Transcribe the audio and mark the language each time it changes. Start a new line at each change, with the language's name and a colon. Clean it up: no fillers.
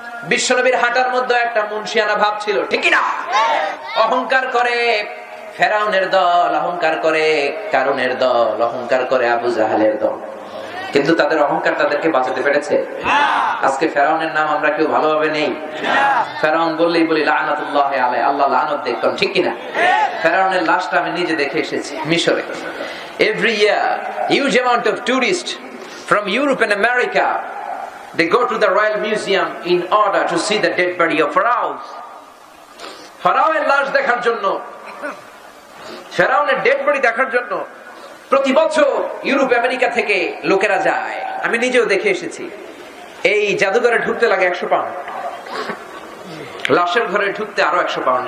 Bangla: বিশ্বনবীর হাঁটার মধ্যে একটা মুনশিয়ানা ভাব ছিল, ঠিক না? অহংকার করে ফেরাউনের দল, অহংকার করে কারুনের দল, অহংকার করে আবু জাহালের দল, কিন্তু তাদের অহংকার তাদেরকে বাঁচাতে পেরেছে? আজকে ফেরাউনের নাম আমরা কেউ ভালোভাবে নেই। ফেরাউন বললেই বলি
Arabic: লানাতুল্লাহি আলাইহি,
Bangla: আল্লাহ লানত দেখুন, ঠিক কিনা? ফেরাউনের লাশটা আমি নিজে দেখে এসেছি মিশরে।
English: Every year huge amount of tourists from Europe and America, they go to the Royal Museum in order to see the dead body of Pharaoh.
Bangla: ফেরাউনের লাশ দেখার জন্য, ফেরাউনের ডেড বডি দেখার জন্য প্রতি বছর ইউরোপ আমেরিকা থেকে লোকেরা যায়। আমি নিজেও দেখে এসেছি। এই জাদুঘরে ঢুকতে লাগে 100 পাউন্ড, লাশের ঘরে ঢুকতে আরো 100 পাউন্ড।